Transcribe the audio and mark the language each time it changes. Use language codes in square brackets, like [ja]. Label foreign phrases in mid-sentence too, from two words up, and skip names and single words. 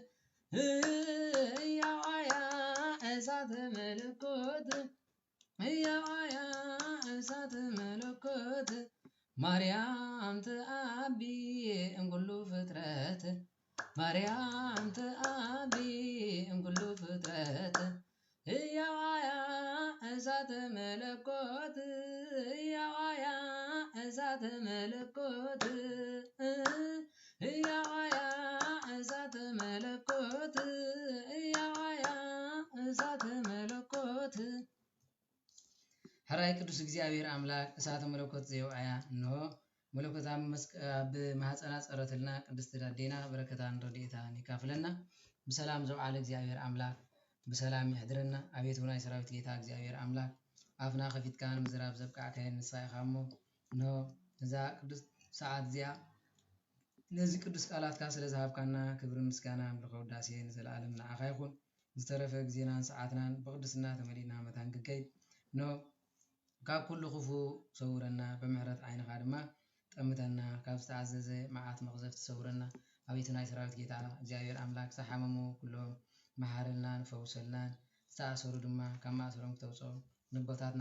[gez] እያው አያ እሳት መለኮት እያው አያ እሳት መለኮት ማርያም ተአቢ እምኩሉ ፍጥረት ማርያም ተአቢ እምኩሉ ፍጥረት እያው አያ እሳት መለኮት እያው አያ እሳት መለኮት እያው አያ እሳት መለኮት እያው አያ እሳት መለኮት ሕራይ ቅዱስ እግዚአብሔር አምላክ እሳተ መለኮት ዘየውአያ [ti] እንሆ መለኮት ኣብ ማህፀና ፀረትልና ቅድስት ዳዴና በረከታን ረድኤታን ይካፍለና በሰላም ዘውዓለ እግዚአብሔር አምላክ በሰላም ይሕድረና አቤቱ ናይ ሰራዊት ጌታ እግዚአብሔር አምላክ አፍና ከፊትካ ንምዝራብ ዘብቃዕከን ንሳይኻሞ እንሆ እዛ ቅዱስ ሰዓት እዚኣ ነዚ ቅዱስ ቃላትካ ስለ ዝሃብካና ክብሪ ምስጋና ምልኮ ውዳሴ ንዘለዓለም ንዓኻ ይኹን ዝተረፈ ግዜናን ሰዓትናን ብቅድስና ተመሊእና መታን ክንከይድ እንሆ ካብ ኩሉ ክፉ ሰውረና በምህረት ዓይንኻ ድማ ጠምተና ካብ ዝተዓዘዘ መዓት መቕዘፍቲ ሰውረና አቤቱ ናይ ሰራዊት ጌታ እግዚአብሔር አምላክ ዝሓመሙ ኩሎም መሓረልናን ፈውሰልናን ዝተኣሰሩ ድማ ካብ ማእሰሮም ክተውፅኦም ንቦታትና